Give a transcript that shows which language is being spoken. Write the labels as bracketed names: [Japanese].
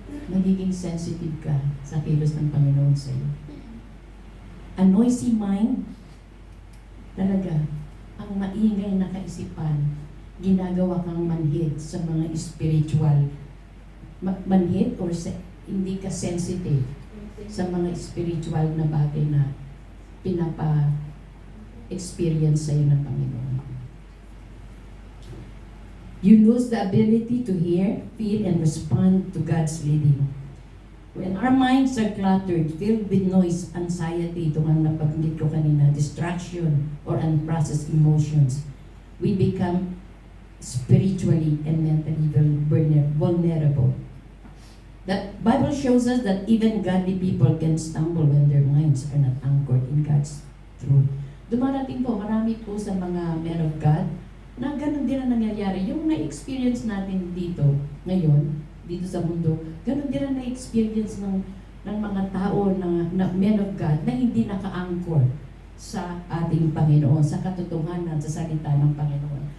[Filipino] Magiging sensitive ka sa kilos ng Panginoon sa iyo. [English] A noisy mind, [Filipino] talaga, ang maingay na kaisipan, ginagawa kang manhid sa mga spiritual. Manhid or hindi ka sensitive sa mga spiritual na bagay na pinapa-experience sa'yo ng Panginoon. [English] You lose the ability to hear, feel, and respond to God's leading. When our minds are cluttered, filled with noise, anxiety, [Filipino] ito nga napabanggit ko kanina, [English] distraction, or unprocessed emotions, we become spiritually and mentally vulnerable. The Bible shows us that even godly people can stumble when their minds are not anchored in God's truth. [Filipino] Dumarating po, marami po sa mga men of God na ganun din ang nangyayari. Yung na-experience natin dito, ngayon, dito sa mundo, ganun din ang na-experience ng mga tao na men of God na hindi naka-anchor sa ating Panginoon, sa katotohanan, sa salita ng Panginoon.